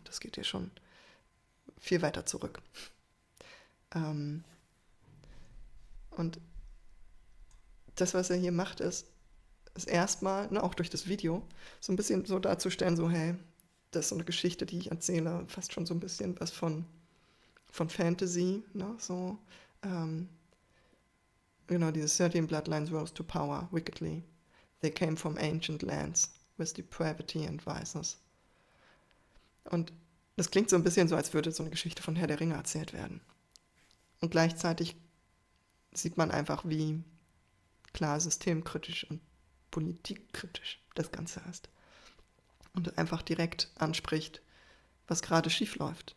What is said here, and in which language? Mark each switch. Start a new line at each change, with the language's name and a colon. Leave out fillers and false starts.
German: Das geht ja schon viel weiter zurück. Und das, was er hier macht, ist erstmal, ne, auch durch das Video, so ein bisschen so darzustellen, so hey, das ist so eine Geschichte, die ich erzähle, fast schon so ein bisschen was von Fantasy, ne, so,
English: these 13 bloodlines rose to power wickedly. They came from ancient lands with depravity and vices.
German: Und das klingt so ein bisschen so, als würde so eine Geschichte von Herr der Ringe erzählt werden. Und gleichzeitig sieht man einfach, wie klar systemkritisch und politikkritisch das Ganze ist. Und einfach direkt anspricht, was gerade schief läuft.